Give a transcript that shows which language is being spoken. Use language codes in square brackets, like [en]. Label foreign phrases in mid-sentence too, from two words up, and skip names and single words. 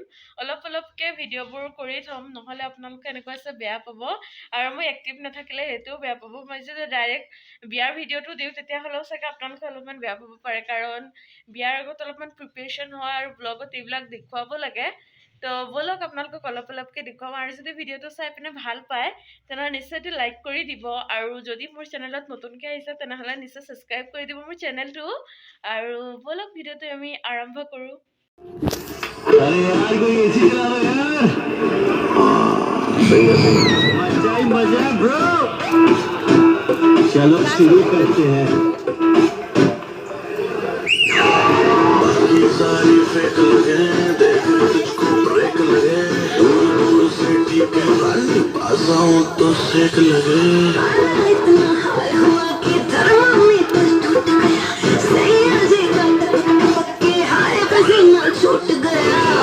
[as] অলপকে ভিডিঅ'বোৰ কৰি থ'ম নহ'লে আপোনালোকে এনেকুৱা আছে বেয়া পাব আৰু মই এক্টিভ নাথাকিলে সেইটোও বেয়া পাব মই যদি ডাইৰেক্ট বিয়াৰ ভিডিঅ'টো দিওঁ তেতিয়াহ'লেও চাগে আপোনালোকে অলপমান বেয়া পাব পাৰে কাৰণ বিয়াৰ আগত অলপমান প্ৰিপেৰেশ্যন হয় আৰু ব্লগত এইবিলাক দেখুৱাব লাগে তো ব'লক আপোনালোকক অলপকে দেখুৱাম আৰু যদি ভিডিঅ'টো চাই পিনে ভাল পায় তেনেহ'লে নিশ্চয়টো লাইক কৰি দিব আৰু যদি মোৰ চেনেলত নতুনকৈ আহিছে তেনেহ'লে নিশ্চয় ছাবস্ক্ৰাইব কৰি দিব মোৰ চেনেলটো আৰু ব'লক ভিডিঅ'টো আমি আৰম্ভ কৰোঁ [hi] अरे यार कोई एसी चला दो यार मजा ही मजा है ब्रो चलो शुरू करते हैं बाकी सारी फेक लगे देखो तुझको ब्रेक लगे दूर से ठीक है पास आऊं तो सेक लगे इतना हाल हुआ कि थर्मामीटर टूट गया सही जी पक्के हाय पसीना छूट गया